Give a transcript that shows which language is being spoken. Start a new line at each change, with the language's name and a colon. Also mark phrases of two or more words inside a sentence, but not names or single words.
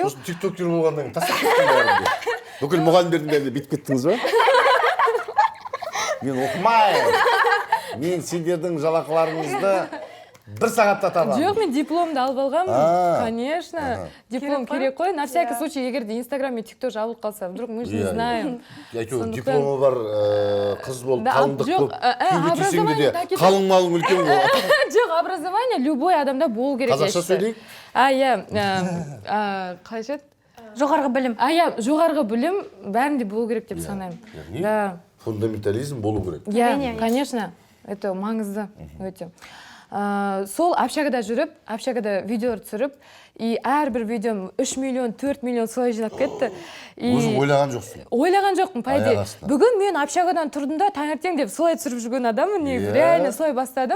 Kazakh: Сосын тиктокер болғаннан кейін тастап кеттің бәрінде. Бүкіл мұғалімдердің бәрінде бүйтіп кеттіңіз ба? Мен оқымайын. Мен сендердің жалақыларыңызды 1 сағатта табамын. Жоқ, мен дипломды алып алғанмын. Конечно. Диплом керек қой.
Russian: На всякий случай,
Kazakh: егер де инстаграм мен тикток жабылып қалса,
Russian: вдруг мы же не знаем.
Kazakh: Әйтеуір дипломы бар қыз болып, қалыңдық болып, күйге түйсеңде де қалың малың үлкен болады. Жоқ,
Russian: образование любой
Kazakh: адамда болу керек. Қазақша сөйлейік? Қалайша еді? Жоғарғы білім. Жоғарғы білім бәрінде болу керек деп санаймын. Да. Фундаментализм болу керек.
Russian: Конечно. Это
Kazakh: маңызды өте. Сол общагада жүріп, общагада видеолар түсіріп, и әрбір видеом 3 миллион, 4 миллион солай жинап кетті. Өзің ойлаған жоқсың? Ойлаған жоқпын,
Russian: по идее.
Kazakh: Бүгін мен общагадан тұрдым да, таңертең деп солай түсіріп жүрген адаммын, негізі. Реально солай бастадым.